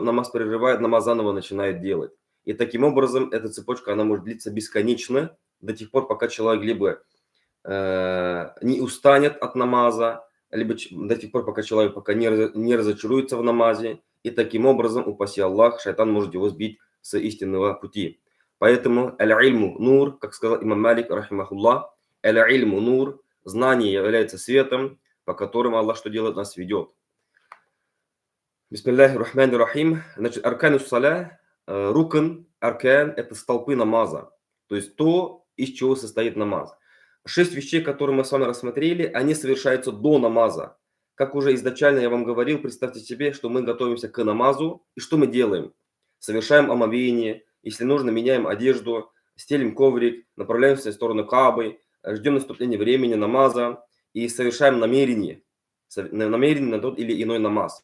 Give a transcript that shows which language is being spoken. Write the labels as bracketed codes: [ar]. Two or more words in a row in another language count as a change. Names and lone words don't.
[ru] Намаз прерывают, намаз заново начинают делать. И таким образом эта цепочка, она может длиться бесконечно, до тех пор, пока человек либо не устанет от намаза, либо до тех пор, пока человек не разочаруется в намазе. И таким образом, упаси Аллах, шайтан может его сбить с истинного пути. Поэтому [ar] العلم نور, [ru] как сказал имам Малик, [ar] رحمه الله, العلم نور, [ru] знание является светом, по которому Аллах что делает? Нас ведет. [ar] بسم الله الرحمن الرحيم. Значит, أركان الصلاة ركن أركان – [ru] это столпы намаза. То есть то, из чего состоит намаз. 6 вещей, которые мы с вами рассмотрели, они совершаются до намаза. Как уже изначально я вам говорил, представьте себе, что мы готовимся к намазу. И что мы делаем? Совершаем омовение. Если нужно, меняем одежду, стелим коврик, направляемся в сторону Каабы, ждем наступления времени намаза и совершаем намерение на тот или иной намаз.